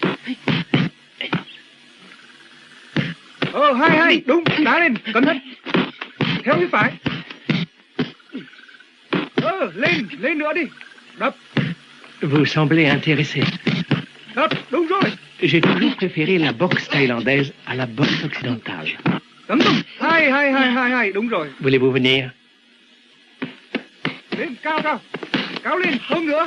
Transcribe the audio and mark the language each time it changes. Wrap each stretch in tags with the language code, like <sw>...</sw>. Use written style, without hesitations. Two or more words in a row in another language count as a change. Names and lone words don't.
<vi>Hay đúng, đá lên, cẩn thận. Theo phía phải. Lên nữa đi. Đập.</vi> <fr>Vous semblez intéressé.</fr> <vi>Đập, đúng rồi.</vi> <fr>J'ai toujours préféré la boxe thaïlandaise à la boxe occidentale.</fr> <vi>Tấn công. Hay, đúng rồi.</vi> <fr>Voulez-vous venir?</fr> <vi>Lên, cao lên, hơn nữa.</vi>